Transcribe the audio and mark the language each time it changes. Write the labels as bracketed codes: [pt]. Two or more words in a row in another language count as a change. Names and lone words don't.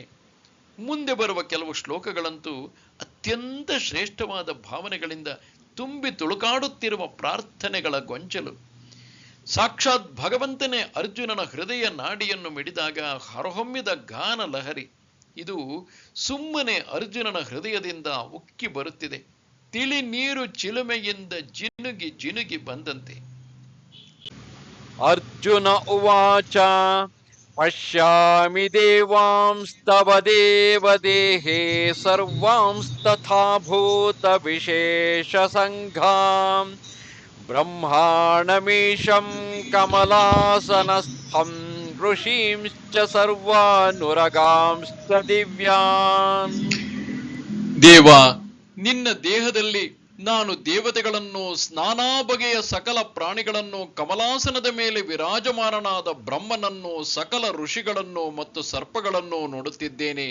[kn] ಮುಂದೆ ಬರುವ ಕೆಲವು ಶ್ಲೋಕಗಳಂತೂ ಅತ್ಯಂತ ಶ್ರೇಷ್ಠವಾದ ಭಾವನೆಗಳಿಂದ ತುಂಬಿ ತುಳುಕಾಡುತ್ತಿರುವ ಪ್ರಾರ್ಥನೆಗಳ ಗೊಂಚಲು. ಸಾಕ್ಷಾತ್ ಭಗವಂತನೇ ಅರ್ಜುನನ ಹೃದಯ ನಾಡಿಯನ್ನು ಮಿಡಿದಾಗ ಹೊರಹೊಮ್ಮಿದ ಗಾನ ಲಹರಿ. ಇದು ಸುಮ್ಮನೆ ಅರ್ಜುನನ ಹೃದಯದಿಂದ ಉಕ್ಕಿ ಬರುತ್ತಿದೆ. ತಿಳಿ ನೀರು ಚಿಲುಮೆಯಿಂದ ಜಿನುಗಿ ಜಿನುಗಿ ಬಂದಂತೆ. [sa] अर्जुन उवाच पश्यामि देवांस्तव देवदेहे सर्वांस्तथा भूतविशेषसङ्घां ಬ್ರಹ್ಮಾಣಮೀಶಂ ಕಮಲಾಸನಸ್ಥಂ ಋಷೀಂಶ್ಚ ಸರ್ವಾನುರಗಾಂಶ್ಚ ದಿವ್ಯಾನ್. [kn] ದೇವ, ನಿನ್ನ ದೇಹದಲ್ಲಿ ನಾನು ದೇವತೆಗಳನ್ನು, ನಾನಾ ಬಗೆಯ ಸಕಲ ಪ್ರಾಣಿಗಳನ್ನು, ಕಮಲಾಸನದ ಮೇಲೆ ವಿರಾಜಮಾನನಾದ ಬ್ರಹ್ಮನನ್ನು, ಸಕಲ ಋಷಿಗಳನ್ನು ಮತ್ತು ಸರ್ಪಗಳನ್ನು ನೋಡುತ್ತಿದ್ದೇನೆ.